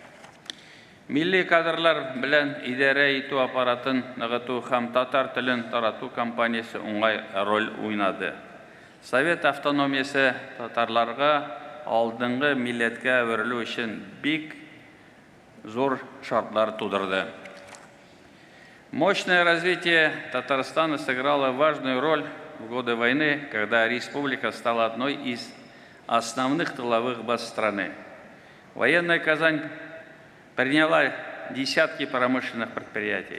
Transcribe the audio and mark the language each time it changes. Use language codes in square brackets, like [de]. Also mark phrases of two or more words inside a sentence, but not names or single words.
[tt] Милли кадрлар белән идарә итү аппаратын ныгыту һәм татар телен тарату кампаниясе уңай роль уйнады. Совет автономиясе татарларга алдынгы милләткә әверелү өчен бик зур шартлар тудырды. [ru] Мощное развитие Татарстана сыграло важную роль в годы войны, когда республика стала одной из основных тыловых баз страны. Военная Казань приняла десятки промышленных предприятий.